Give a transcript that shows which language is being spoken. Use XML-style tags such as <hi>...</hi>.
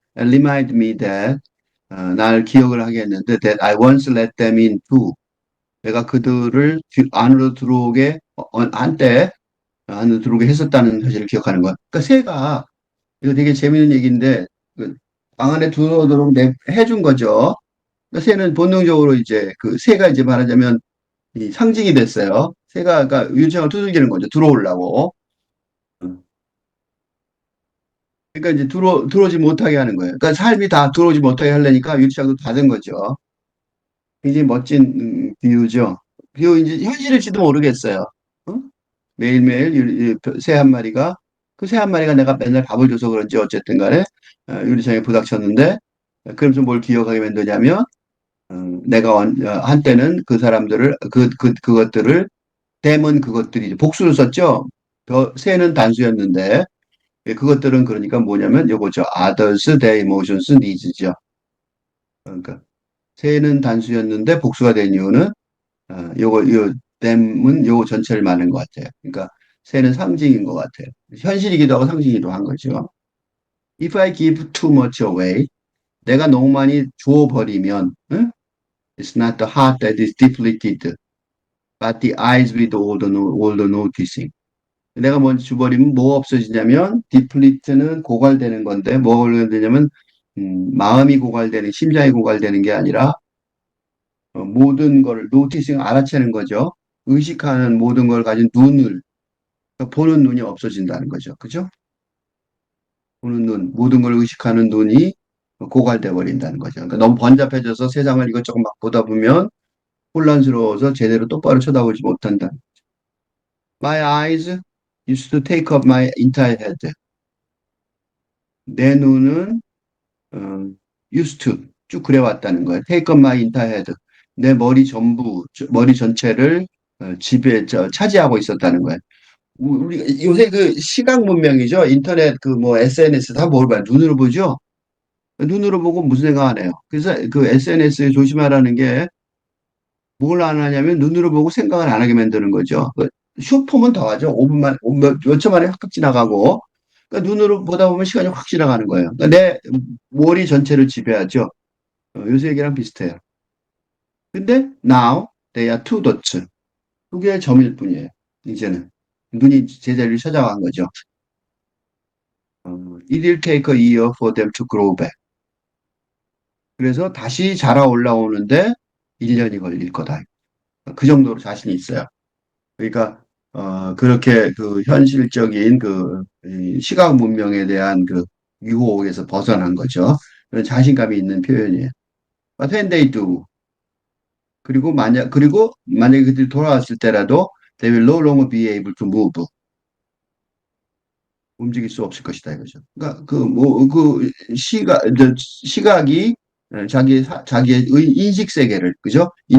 <en>And remind me that</en> <ko>날 기억을 하게 했는데</ko> <en>that I once let them in too.</en> <ko>내가 그들을 안으로 들어오게 한때 안으로 들어오게 했었다는 사실을 기억하는 거야. 그러니까 새가 이거 되게 재밌는 얘기인데 방 안에 들어오도록 해준 거죠. 그러니까 새는 본능적으로 이제 그 새가 이제 말하자면 이 상징이 됐어요. 새가 그러니까 유리창을 두들기는 거죠. 들어오려고. 그러니까 이제 들어오지 못하게 하는 거예요. 그러니까 삶이 다 들어오지 못하게 하려니까 유리창도 닫은 거죠. 굉장히 멋진 비유죠. 비유 이제 현실일지도 모르겠어요. 어? 매일매일 새 한 마리가 그 새 한 마리가 내가 맨날 밥을 줘서 그런지 어쨌든 간에 유리창에 부닥쳤는데 그러면서 뭘 기억하게 만드냐면 내가 한때는 그 사람들을 그것들을 댐은 그것들이 복수를 썼죠. 새는 단수였는데 그것들은 그러니까 뭐냐면 요거죠.</ko> <en>others, their emotions, needs죠.</en> <ko>그러니까 새는 단수였는데 복수가 된 이유는 요 them은 요거 전체를 말하는 것 같아요. 그러니까 새는 상징인 것 같아요. 현실이기도 하고 상징이기도 한 거죠.</ko> <en>If I give too much away,</en> <ko>내가 너무 많이 주어버리면, 응?</ko> <en>It's not the heart that is depleted, but the eyes with all the noticing.</en> <ko>내가 먼저 줘버리면 뭐가 없어지냐면 디플리트는 고갈되는 건데 뭐가 되냐면 마음이 고갈되는 심장이 고갈되는 게 아니라 모든 걸 노티싱 알아채는 거죠. 의식하는 모든 걸 가진 눈을 그러니까 보는 눈이 없어진다는 거죠. 그죠? 보는 눈 모든 걸 의식하는 눈이 고갈돼 버린다는 거죠. 그러니까 너무 번잡해져서 세상을 이것저것 막 보다 보면 혼란스러워서 제대로 똑바로 쳐다보지 못한다.</ko> <en>My eyes used to take up my entire head.</en> <ko>내 눈은</ko> <en>used to</en> <ko>쭉 그래왔다는 거예요.</ko> <en>Take up my entire head.</en> <ko>내 머리 전체를 차지하고 있었다는 거예요. 우리 요새 그 시각 문명이죠. 인터넷 그 뭐 SNS 다 뭘 봐요. 눈으로 보죠. 눈으로 보고 무슨 생각 안 해요. 그래서 그 SNS 조심하라는 게 뭘 안 하냐면 눈으로 보고 생각을 안 하게 만드는 거죠. 그 숏폼은 더 하죠. 5분만, 몇 초 만에 확 지나가고. 그러니까 눈으로 보다 보면 시간이 확 지나가는 거예요. 그러니까 내 머리 전체를 지배하죠. 요새 얘기랑 비슷해요.</ko> <en>근데 now they are two dots.</en> <ko>두 개의 점일 뿐이에요. 이제는. 눈이 제자리를 찾아간 거죠.</ko> <en>It will take a year for them to grow back.</en> <ko>그래서 다시 자라 올라오는데 1년이 걸릴 거다. 그 정도로 자신이 있어요. 그러니까 그렇게 그 현실적인 이 시각 문명에 대한 그 유혹에서 벗어난 거죠. 그런 자신감이 있는 표현이에요.</ko> <en>But when they do,</en> <ko>그리고 만약에 그들이 돌아왔을 때라도</ko> <en>they will no longer be able to move.</en> <ko>움직일 수 없을 것이다 이거죠. 그러니까 시각이 자기의 인식 세계를 그죠?</ko>